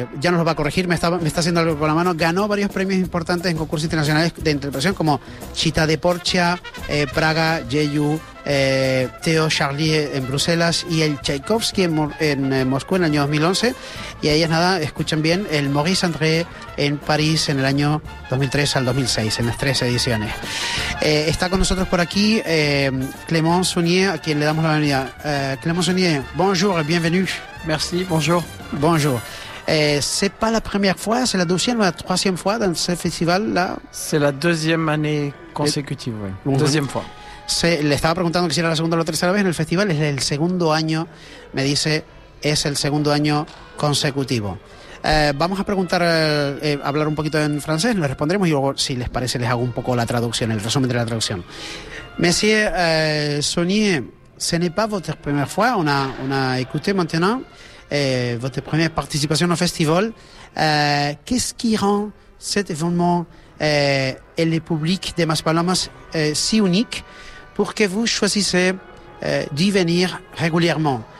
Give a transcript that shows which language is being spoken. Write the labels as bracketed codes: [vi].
[es] nos lo va a corregir, me está haciendo algo con la mano, ganó varios premios importantes en concursos internacionales de interpretación como Chita de Porcia, Praga, Jeju, Theo Charlier en Bruselas y el Tchaikovsky en Moscú en el año 2011, y ahí es nada, escuchen bien, el Maurice André en París en el año 2003 al 2006, en las tres ediciones. Está con nosotros por aquí Clément Saunier, a quien le damos la bienvenida. [fr] Clément Saunier, bonjour et bienvenue. Merci, bonjour. Bonjour. C'est pas la première fois, c'est la deuxième ou la troisième fois dans ce festival-là? C'est la deuxième année consécutive, oui. Bonjour. Deuxième fois. [es] Le estaba preguntando que si era la segunda o la tercera vez en el festival, es el segundo año, me dice, es el segundo año consecutivo. Vamos a preguntar, hablar un poquito en francés, le responderemos y luego, si les parece, les hago un poco la traducción, el resumen de la traducción. [fr] Monsieur Saunier, ce n'est pas votre première fois, on a écouté maintenant, votre première participation au festival. Qu'est-ce qui rend cet événement et le public de Maspalomas si unique pour que vous choisissez d'y venir régulièrement?